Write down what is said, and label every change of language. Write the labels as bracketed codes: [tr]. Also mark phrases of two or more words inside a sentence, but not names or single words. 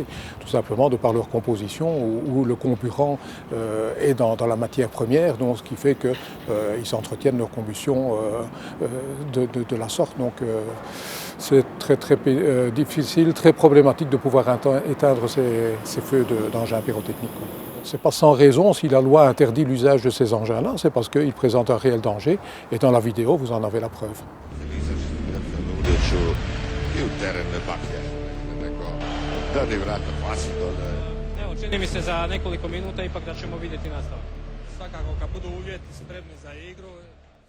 [fr] Tout simplement de par leur composition, où le comburant est dans la matière première, donc ce qui fait qu'ils s'entretiennent leur combustion de la sorte. Donc c'est très difficile, très problématique de pouvoir éteindre ces feux d'engins pyrotechniques. Ce n'est pas sans raison si la loi interdit l'usage de ces engins-là, c'est parce qu'ils présentent un réel danger et dans la vidéo vous en avez la preuve. [hr] Čini mi se za nekoliko minuta ipak da ćemo vidjeti nastavak. Svakako kad budu uvjeti spremni za igru.